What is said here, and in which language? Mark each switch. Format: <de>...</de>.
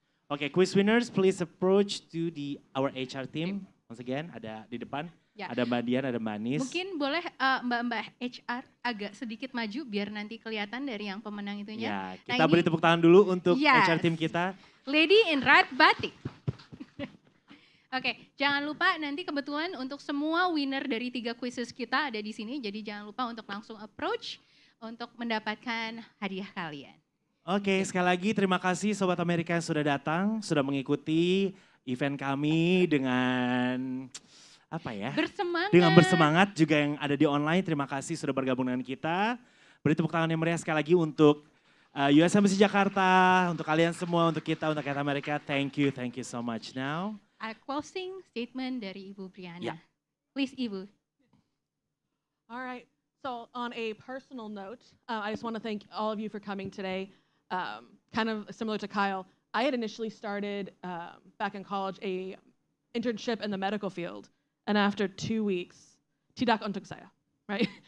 <en>Oke, quiz winners, please approach to our HR team. Once again,</en> <id>ada di depan. Ya. Ada Mbak Dian, ada Mbak Nis. Mungkin boleh Mbak-mbak HR agak sedikit maju biar nanti kelihatan dari yang pemenang itunya. Ya, Nah, kita ini beri tepuk tangan dulu untuk</id> <en>Yes. HR team kita. Lady in red batik.</en> <id>Oke, jangan lupa nanti kebetulan untuk semua winner dari 3 quizzes kita ada di sini. Jadi jangan lupa untuk langsung approach untuk mendapatkan hadiah kalian. Oke, sekali lagi terima kasih Sobat Amerika yang sudah datang, sudah mengikuti event kami dengan apa ya? Bersemangat. Dengan bersemangat juga yang ada di online. Terima kasih sudah bergabung dengan kita. Beri tepuk tangan yang meriah sekali lagi untuk US Embassy Jakarta, untuk kalian semua, untuk kita, untuk rakyat Amerika.</id> <en>Thank you so much. Now, A closing statement dari Ibu Briana. Yeah. Please, Ibu. All right. So on a personal note, I just want to thank all of you for coming today. Kind of similar to Kyle, I had initially started back in college a internship in the medical field, and after 2 weeks,</en> <id>tidak untuk saya,</id> <en>right?</en>